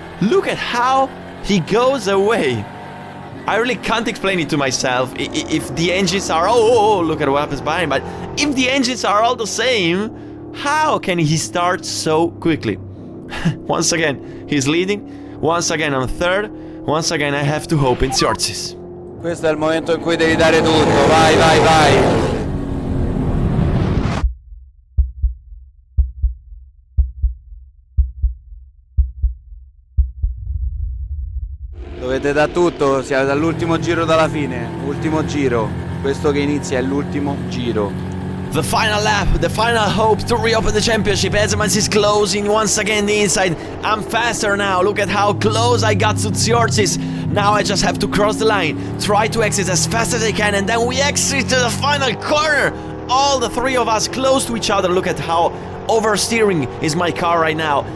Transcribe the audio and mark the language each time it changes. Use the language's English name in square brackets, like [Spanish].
[English] Look at how he goes away. I really can't explain it to myself if the engines are... Oh, look at what happens behind. But if the engines are all the same, how can he start so quickly? Once again, he's leading. Once again, I'm third. Once again, I have to hope in Tsiortis. [Italian] Questo è il momento in cui devi dare tutto. Vai, vai, vai. Dovete da tutto, siete all'ultimo giro dalla fine. Ultimo giro. Questo che inizia è l'ultimo giro. [English] The final lap, the final hope to reopen the championship. Edsemans is closing once again the inside. I'm faster now. Look at how close I got to Tsiortsis. Now I just have to cross the line, try to exit as fast as I can, and then we exit to the final corner. All the three of us close to each other. Look at how oversteering is my car right now.